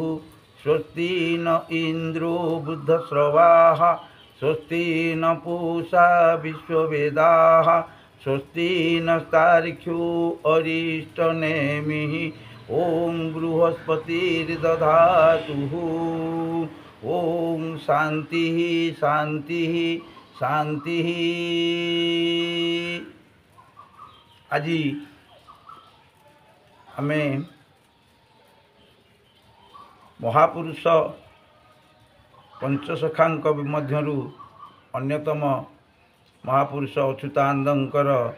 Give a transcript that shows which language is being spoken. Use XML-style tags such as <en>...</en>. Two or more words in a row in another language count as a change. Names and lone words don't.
<sa>स्वस्ति न इन्द्रो बुद्धश्रवाः, स्वस्ति न पूषा विश्ववेदाः, स्वस्ति नस्तार्क्ष्यो अरिष्टनेमिः। ॐ बृहस्पतिर्दधातु। ॐ शान्तिः शान्तिः शान्तिः।</sa> <or>ଆଜି ଆମେ ମହାପୁରୁଷ ପଞ୍ଚସଖାଙ୍କ ମଧ୍ୟରୁ ଅନ୍ୟତମ ମହାପୁରୁଷ ଅଚ୍ୟୁତାନନ୍ଦଙ୍କର</or>